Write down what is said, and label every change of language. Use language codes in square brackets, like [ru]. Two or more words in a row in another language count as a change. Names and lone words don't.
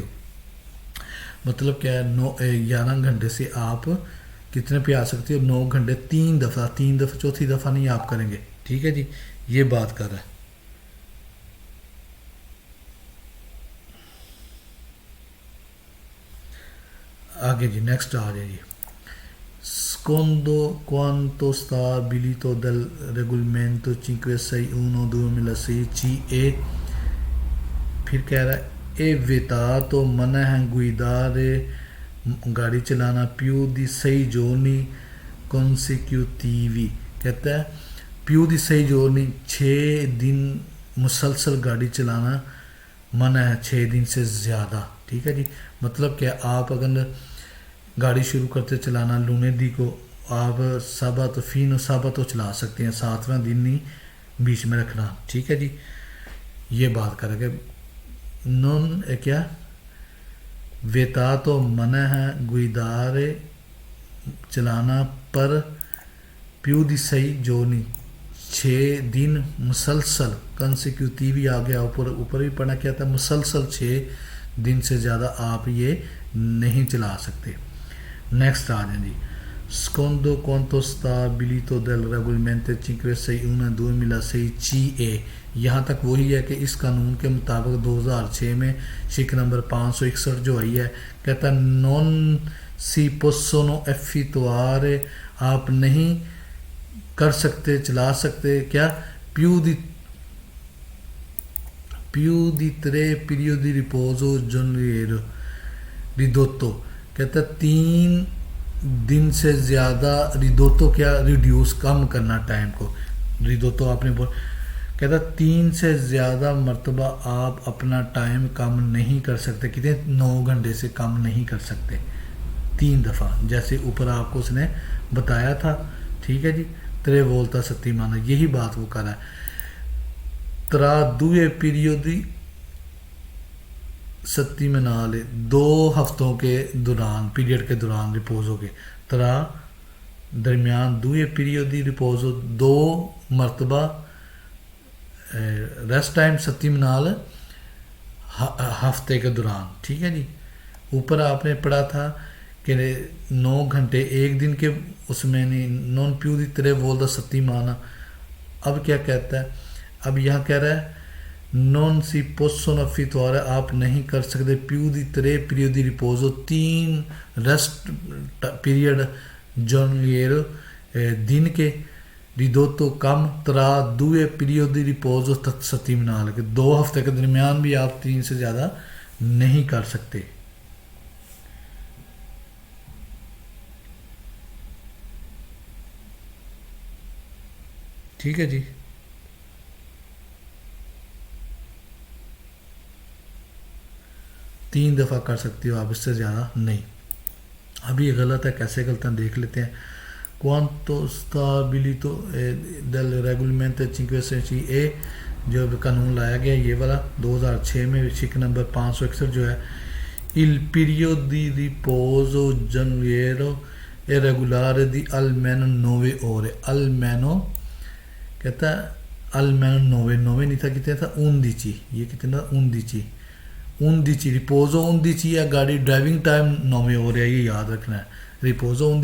[ur] مطلب کیا ہے 11 گھنٹے سے آپ کتنے پہ آ سکتے ہو 9 گھنٹے 3 دفعہ, چوتھی دفعہ نہیں آپ کریں گے. ٹھیک ہے جی, یہ بات کر رہا ہے. آگے جی نیکسٹ آ جائے جی. [it] secondo quanto stabilito dal regolamento 561/2016 CE [ur] پھر کہہ رہا ہے اے [it] vietato [ur] منع ہے [it] guidare [ur] گاڑی چلانا [it] più di 6 giorni consecutivi. [ur] کہتا ہے [it] più di 6 giorni [ur] 6 دن مسلسل گاڑی چلانا منع ہے, 6 دن سے زیادہ. ٹھیک ہے جی, مطلب کہ آپ اگر گاڑی شروع کرتے چلانا لونیڈی کو, آپ سابت فین و سابت چلا سکتے ہیں, 7واں دن نہیں بیچ میں رکھنا. ٹھیک ہے جی, یہ بات کریں گے. نون کیا ویتا تو منع ہے گویدارے چلانا پر پیو دی صحیح جو نہیں 6 دن مسلسل کنسیکیوٹیوی آ گیا, اوپر بھی پڑھنا کیا تھا, مسلسل 6 دن سے زیادہ آپ یہ نہیں چلا سکتے. نیکسٹ آ جائیں جی. [it] secondo quanto stabilito dal regolamento 561/2006 CE [ur] یہاں تک وہی ہے کہ اس قانون کے مطابق 2006 میں شک نمبر 561 جو آئی ہے, کہتا ہے [it] non si possono effettuare [ur] آپ نہیں کر سکتے چلا سکتے کیا [it] più di 3 periodi di riposo giornaliero ridotto. [ur] کہتا ہے 3 دن سے زیادہ ریدوتو کیا ریڈیوس کم کرنا ٹائم کو, ریدوتو آپ نے کہتا ہے 3 سے زیادہ مرتبہ آپ اپنا ٹائم کم نہیں کر سکتے. کتنے 9 گھنٹے سے کم نہیں کر سکتے 3 دفعہ, جیسے اوپر آپ کو اس نے بتایا تھا. ٹھیک ہے جی, 3 [it] volta settimana [ur] یہی بات وہ کر رہا ہے. [it] tra 2 periodi settimanali [ur] 2 ہفتوں کے دوران, پیریڈ کے دوران ریپوز ہو گئے. ترا درمیان 2 [it] periodi riposo [ur] 2 مرتبہ ریسٹ ٹائم ستیمنال ہفتے کے دوران. ٹھیک ہے جی, اوپر آپ نے پڑھا تھا کہ 9 گھنٹے ایک دن کے اس میں نہیں, [it] non più di 3 volta settimana. [ur] اب کیا کہتا ہے, اب یہاں کہہ رہا ہے [it] non si possono effettuare [ur] آپ نہیں کر سکتے [it] più di 3 periodi di riposo [ur] 3 [en] rest period [ur] giornaliero دن کے ridotto کم [it] tra 2 periodi di riposo settimanale [ur] کہ 2 ہفتے کے درمیان بھی آپ 3 سے زیادہ نہیں کر سکتے. ٹھیک ہے جی, تین دفعہ کر سکتی ہو آپ, اس سے زیادہ نہیں. اب یہ غلط ہے, کیسے غلط ہیں دیکھ لیتے ہیں. [it] quanto stabilito del regolamento 516 e [ur] جو قانون لایا گیا یہ والا 2006 میں شک نمبر 561 جو ہے [it] il periodo di riposo giornaliero è regolare di almeno 9 ore. [ur] almeno کہتا ہے almeno 9 نہیں تھا, کتنا تھا 11, یہ کتنا 11 ریپوزو 11 ہے, گاڑی ڈرائیونگ ٹائم 9 ہو رہا ہے, یہ یاد رکھنا ہے.